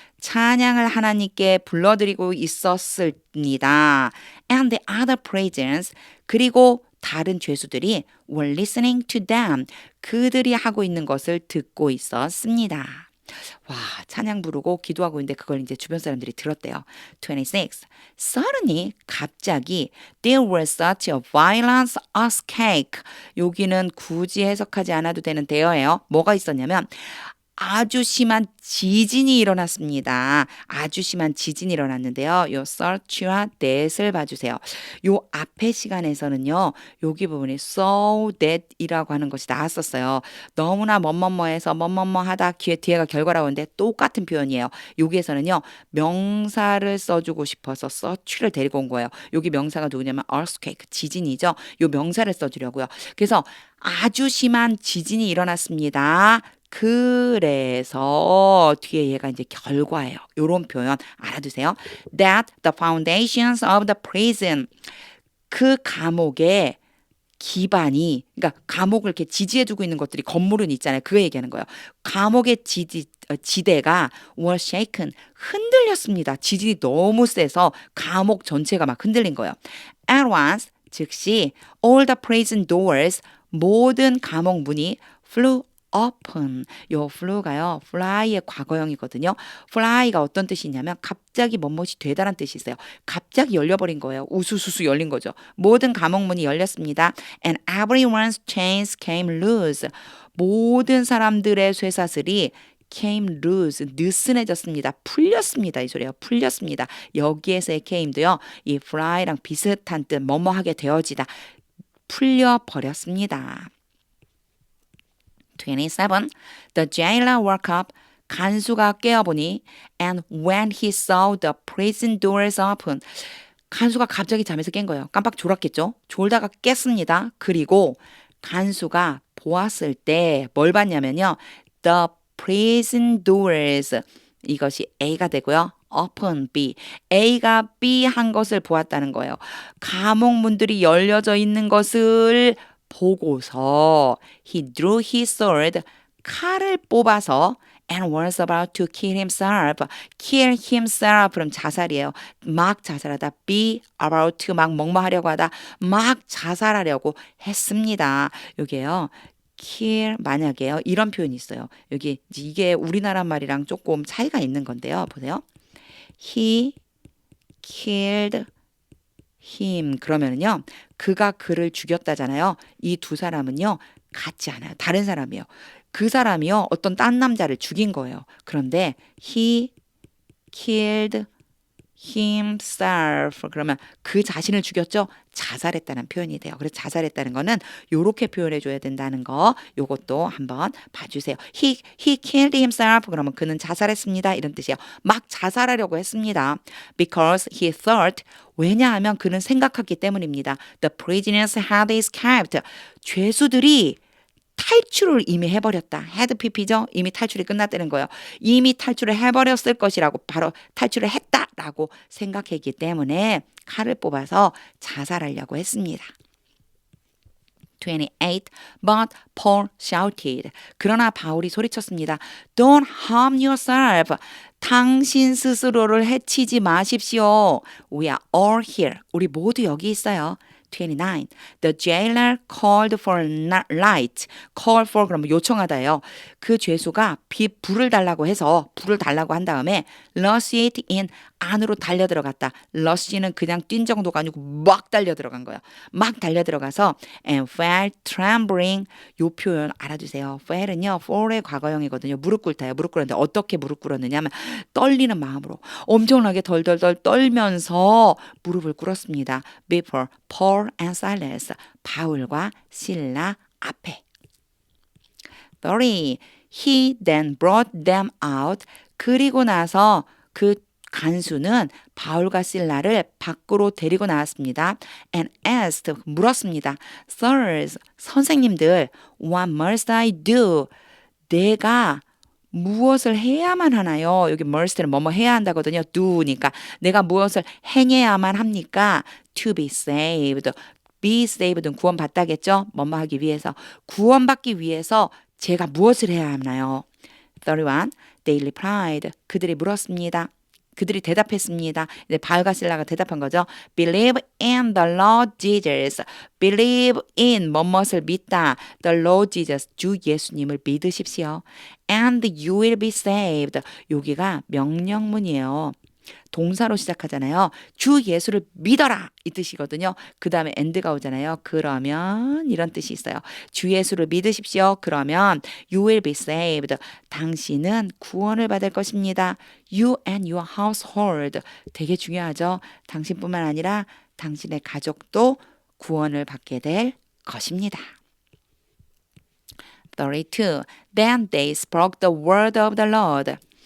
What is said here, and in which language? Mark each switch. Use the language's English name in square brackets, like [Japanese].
[Korean] 찬양을 하나님께 불러드리고 있었습니다. [English] And the other prisoners. [Korean] 그리고 다른 죄수들이 [English] were listening to them. [Korean] 그들이 하고 있는 것을 듣고 있었습니다. 와, 찬양 부르고 기도하고 있는데 그걸 이제 주변 사람들이 들었대요. [English] 26. Suddenly, [Korean] 갑자기 [English] there was such a violent earthquake. [Korean] 여기는 굳이 해석하지 않아도 되는 대어예요. 뭐가 있었냐면 아주 심한 지진이 일어났습니다. 아주 심한 지진이 일어났는데요. 요 search와 that을 봐주세요. 요 앞에 시간에서는요. 여기 부분이 so that이라고 하는 것이 나왔었어요. 너무나 뭐뭐뭐해서 뭐뭐뭐 하다 뒤에가 결과라고 하는데 똑같은 표현이에요. 여기에서는요. 명사를 써주고 싶어서 search를 데리고 온 거예요. 여기 명사가 누구냐면 earthquake, 지진이죠. 요 명사를 써주려고요. 그래서 아주 심한 지진이 일어났습니다. 그래서 뒤에 얘가 이제 결과예요. 요런 표현 알아두세요. [English] That the foundations of the prison. [Korean] 그 감옥의 기반이, 그러니까 감옥을 이렇게 지지해주고 있는 것들이 건물은 있잖아요. 그거 얘기하는 거예요. 감옥의 지대가 [English] were shaken. [Korean] 흔들렸습니다. 지진이 너무 세서 감옥 전체가 막 흔들린 거예요. [English] At once, [Korean] 즉시 [English] all the prison doors. [Korean] 모든 감옥 문이 [English] flew open. [Korean] 요 flew가요. fly의 과거형이거든요. fly가 어떤 뜻이 있냐면 갑자기 뭐뭇이 되다란 뜻이 있어요. 갑자기 열려버린 거예요. 우수수수 열린 거죠. 모든 감옥 문이 열렸습니다. [English] And everyone's chains came loose. [Korean] 모든 사람들의 쇠사슬이 [English] came loose, [Korean] 느슨해졌습니다. 풀렸습니다. 이 소리예요. 풀렸습니다. 여기에서의 came도요. 이 fly랑 비슷한 뜻, 뭐뭐하게 되어지다. 풀려버렸습니다. 27. [English] The jailer woke up. [Korean] 간수가 깨어보니 [English] and when he saw the prison doors open. [Korean] 간수가 갑자기 잠에서 깬 거예요. 깜빡 졸았겠죠? 졸다가 깼습니다. 그리고 간수가 보았을 때 뭘 봤냐면요. [English] The prison doors. [Korean] 이것이 A가 되고요. [English] open B. [Korean] A가 B 한 것을 보았다는 거예요. 감옥 문들이 열려져 있는 것을 보고서 [English] he drew his sword. [Korean] 칼을 뽑아서 [English] and was about to kill himself. [Korean] kill himself. 그럼 자살이에요. 막 자살하다. be about to 막 뭐뭐하려고 하다. 막 자살하려고 했습니다. 여기에요. kill 만약에요. 이런 표현이 있어요. 여기 이게 우리나라 말이랑 조금 차이가 있는 건데요. 보세요. [English] He killed him. [Korean] 그러면은요. 그가 그를 죽였다잖아요. 이 두 사람은요. 같지 않아요. 다른 사람이에요. 그 사람이요. 어떤 딴 남자를 죽인 거예요. 그런데 [English] he killed himself. [Korean] 그러면 그 자신을 죽였죠? 자살했다는 표현이 돼요. 그래서 자살했다는 거는 요렇게 표현해 줘야 된다는 거. 요것도 한번 봐주세요. [English] He killed himself. [Korean] 그러면 그는 자살했습니다. 이런 뜻이에요. 막 자살하려고 했습니다. [English] Because he thought. [Korean] 왜냐하면 그는 생각했기 때문입니다. [English] The prisoners had escaped. [Korean] 죄수들이 탈출을 이미 해버렸다. had pp죠. 이미 탈출이 끝났다는 거예요. 이미 탈출을 해버렸을 것이라고 바로 탈출을 했다라고 생각했기 때문에 칼을 뽑아서 자살하려고 했습니다. [English] 28. But Paul shouted. [Korean] 그러나 바울이 소리쳤습니다. [English] Don't harm yourself. [Korean] 당신 스스로를 해치지 마십시오. [English] We are all here. [Korean] 우리 모두 여기 있어요. [English] 29. The jailer called for light. [Korean] call for 그러면 요청하다예요. 그 죄수가 불을 달라고 해서 불을 달라고 한 다음에 [English] rush it in [Korean] 안으로 달려 들어갔다. rush는 그냥 뛴 정도가 아니고 막 달려 들어간 거예요. 막 달려 들어가서 [English] and fell trembling. [Korean] 요 표현 알아두세요. fell은요. fall의 과거형이거든요. 무릎 꿇다요. 무릎 꿇었는데 어떻게 무릎 꿇었느냐면 떨리는 마음으로 엄청나게 덜덜덜 떨면서 무릎을 꿇었습니다. [English] Before Paul and Silas. [Korean] 바울과 실라 앞에. [English] 30. He then brought them out. [Korean] 그리고 나서 그 간수는 바울과 실라를 밖으로 데리고 나왔습니다. [English] And asked, [Korean] 물었습니다. [English] Sirs, [Korean] 선생님들, [English] what must I do? [Korean] 내가 무엇을 해야만 하나요? 여기 must는 뭐뭐 해야 한다거든요. do니까 내가 무엇을 행해야만 합니까? [English] To be saved. [Korean] be saved는 구원받다겠죠? 뭐뭐 하기 위해서. 구원받기 위해서 제가 무엇을 해야 하나요? 31. [English] They replied. [Korean] 그들이 물었습니다. 그들이 대답했습니다. 이제 바울과 실라가 대답한 거죠. [English] Believe in the Lord Jesus. [Korean] Believe in 뭐뭇을 믿다. [English] The Lord Jesus. [Korean] 주 예수님을 믿으십시오. [English] And you will be saved. [Korean] 여기가 명령문이에요. 동사로 시작하잖아요. 주 예수를 믿어라 이 뜻이거든요. 그 다음에 and가 오잖아요. 그러면 이런 뜻이 있어요. 주 예수를 믿으십시오. 그러면 [English] you will be saved. [Korean] 당신은 구원을 받을 것입니다. [English] You and your household. [Korean] 되게 중요하죠. 당신뿐만 아니라 당신의 가족도 구원을 받게 될 것입니다. [English] 32. Then they spoke the word of the Lord.